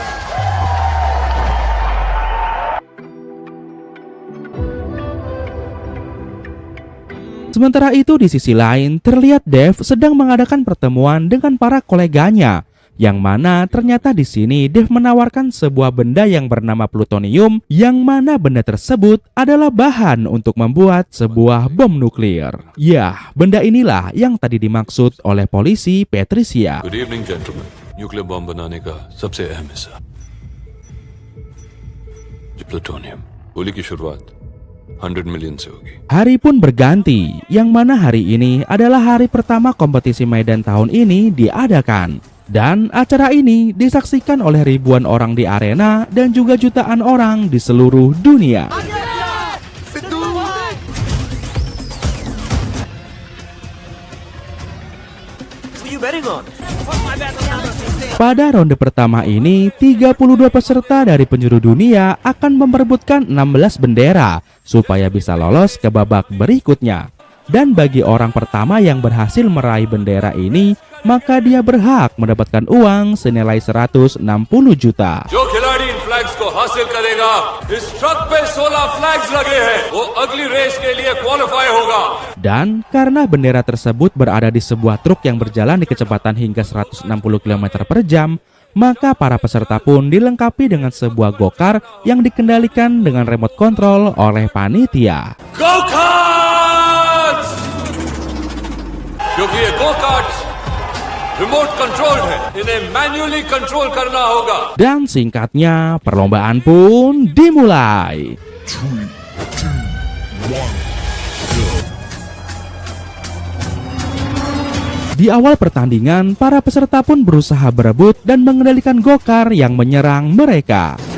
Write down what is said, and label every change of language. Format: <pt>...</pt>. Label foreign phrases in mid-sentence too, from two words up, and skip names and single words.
<id>Sementara itu di sisi lain terlihat Dev sedang mengadakan pertemuan dengan para koleganya, yang mana ternyata di sini Dev menawarkan sebuah benda yang bernama plutonium, yang mana benda tersebut adalah bahan untuk membuat sebuah bom nuklir. Ya, benda inilah yang tadi dimaksud oleh polisi Patricia.</id> <en>Good evening, gentlemen.</en> <hi>न्यूक्लियर बम बनाने का सबसे अहम हिस्सा प्लूटोनियम. गोली की शुरुआत 100 million से होगी.</hi> <id>Hari pun berganti, yang mana hari ini adalah hari pertama kompetisi Maidan tahun ini diadakan. Dan acara ini disaksikan oleh ribuan orang di arena dan juga jutaan orang di seluruh dunia.</id> <en>Who you betting on?</en> <id>Pada ronde pertama ini, 32 peserta dari penjuru dunia akan memperebutkan 16 bendera supaya bisa lolos ke babak berikutnya. Dan bagi orang pertama yang berhasil meraih bendera ini, maka dia berhak mendapatkan uang senilai 160 juta.</id> <hi>जो खिलाड़ी इन फ्लैग्स को हासिल करेगा, इस ट्रक पे 16 फ्लैग्स लगे हैं, वो अगली रेस के लिए क्वालिफाई होगा.</hi> <id>Dan karena bendera tersebut berada di sebuah truk yang berjalan di kecepatan hingga 160 km per jam, maka para peserta pun dilengkapi dengan sebuah go-kart yang dikendalikan dengan</id> <en>remote control</en> <id>oleh panitia.</id> <en>Go-karts!</en> <hi>क्योंकि ये go-karts</hi> <en>remote controlled</en> <hi>है, इन्हें मैन्युअली कंट्रोल करना होगा.</hi> <id>Dan singkatnya, perlombaan pun dimulai. Di awal pertandingan, para peserta pun berusaha berebut dan mengendalikan go-kart yang menyerang mereka.</id>